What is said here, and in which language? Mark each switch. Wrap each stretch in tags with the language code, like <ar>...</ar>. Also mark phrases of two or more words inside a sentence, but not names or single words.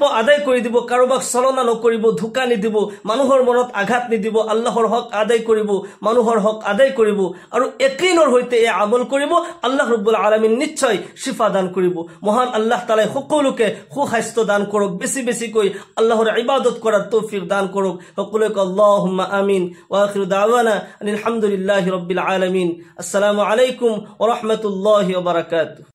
<as>আদায় কৰি দিব কাৰোবাক চলনা নকৰিব ধোকা নিদিব মানুহৰ মনত আঘাত নিদিব আল্লাহৰ হক আদায় কৰিব মানুহৰ হক আদায় কৰিব আৰু একিনৰ হৈতে এই আমল কৰিব</as> <ar>الله رب العالمين</ar> <as>নিশ্চয় শিফা দান কৰিব মহান আল্লাহ তাআলা সকলোকে সুস্বাস্থ্য দান কৰক বেছি বেছিকৈ আল্লাহৰ ইবাদত কৰাৰ তৌফিক দান কৰক সকলোকে</as> <ar>اللهم آمين وآخر دعوانا الحمد لله رب العالمين السلام عليكم ورحمة الله وبركاته</ar>